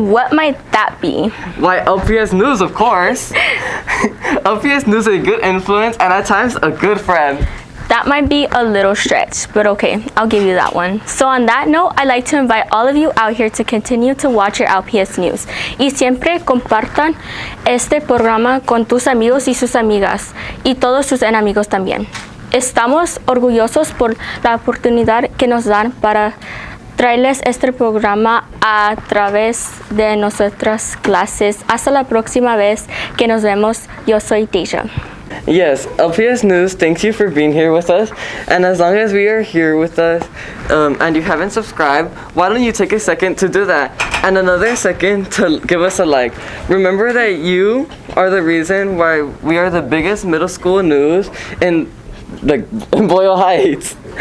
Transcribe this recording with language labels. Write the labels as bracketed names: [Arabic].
[English] What might that be? Why, LPS News, of course. LPS News is a good influence and at times a good friend. That might be a little stretch, but okay, I'll give you that one. So on that note, I'd like to invite all of you out here to continue to watch your LPS News. [Spanish] Y siempre compartan este programa con tus amigos y sus amigas, y todos sus enemigos también. Estamos orgullosos por la oportunidad que nos dan para traerles este programa a través de nuestras clases. Hasta la próxima vez que nos vemos. Yo soy Deja. [English] Yes, LPS News, thanks you for being here with us. And as long as we are here with us and you haven't subscribed, why don't you take a second to do that? And another second to give us a like. Remember that you are the reason why we are the biggest middle school news in Boyle Heights.